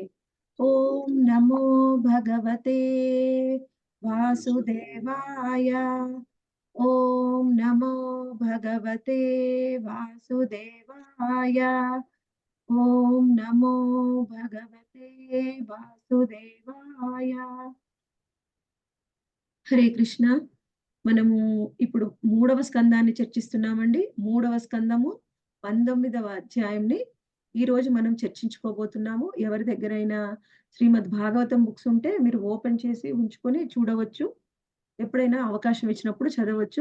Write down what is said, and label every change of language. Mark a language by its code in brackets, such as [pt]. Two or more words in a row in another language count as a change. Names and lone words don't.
[sa] ओम नमो भगवते वासुदेवाय। ओम नमो भगवते वासुदेवाय। ఓం నమో భగవతే వాసుదేవాయ। హరే కృష్ణ। [te] మనము ఇప్పుడు మూడవ స్కందాన్ని చర్చిస్తున్నామండి। మూడవ స్కందము 19వ అధ్యాయంని ఈ రోజు మనం చర్చించుకోబోతున్నాము। ఎవరి దగ్గరైనా శ్రీమద్ భాగవతం బుక్స్ ఉంటే మీరు ఓపెన్ చేసి ఉంచుకొని చూడవచ్చు। ఎప్పుడైనా అవకాశం ఇచ్చినప్పుడు చదవచ్చు।